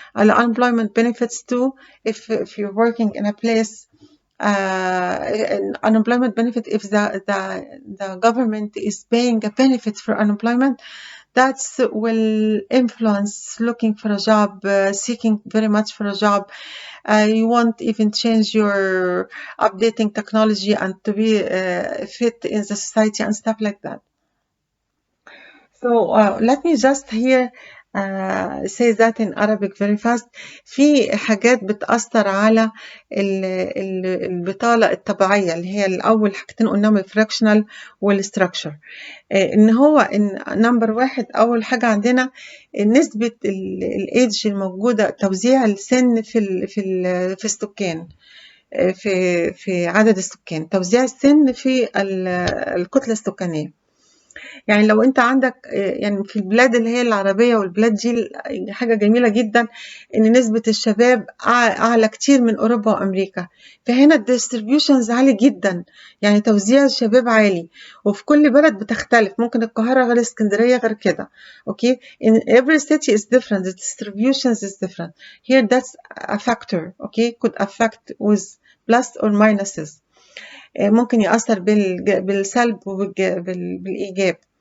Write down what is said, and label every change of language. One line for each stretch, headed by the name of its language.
English: Unemployment benefits too, if you're working in a place, unemployment benefit if the government is paying a benefit for unemployment, that will influence looking for a job, seeking very much for a job. You won't even change your updating technology and to be fit in the society and stuff like that. So let me just here say that in Arabic very fast.
Arabic: في حاجات بتأثر على البطالة الطبيعية اللي هي الأول حاجتين قلناهم الفراكشنال والستراكشر. إن هو إن نمبر واحد أول حاجة عندنا نسبة الإيدج الموجودة، توزيع السن في السكان، في عدد السكان، توزيع السن في الكتلة السكانية. يعني لو انت عندك يعني في البلاد اللي هي العربية والبلاد دي حاجة جميلة جدا ان نسبة الشباب اعلى كتير من اوروبا وامريكا، فهنا الديستريبيوشنز عالي جدا، يعني توزيع الشباب عالي، وفي كل بلد بتختلف، ممكن القاهرة غير اسكندرية غير كده.
English: Okay in every city is different, the distributions is different. Here that's a factor, okay, could affect with plus or minuses.
Arabic: ممكن يأثر بالسلب وبالإيجاب.